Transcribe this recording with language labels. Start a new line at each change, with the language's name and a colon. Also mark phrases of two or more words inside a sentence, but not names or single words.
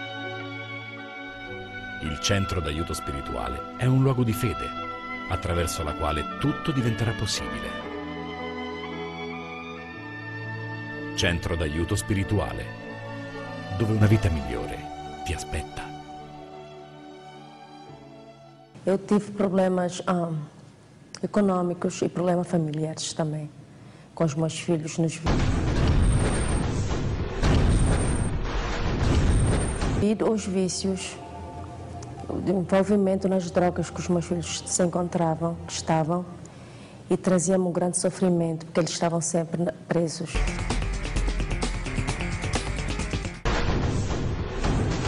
Italian: Il centro d'aiuto spirituale è un luogo di fede, attraverso la quale tutto diventerà possibile. Centro d'aiuto spirituale, dove una vita migliore ti aspetta.
Portuguese: Eu tive problemas econômicos e problemas familiares também, com os meus filhos nos devido aos vícios, de envolvimento nas drogas que os meus filhos se encontravam, que estavam, e trazia-me um grande sofrimento, porque eles estavam sempre presos.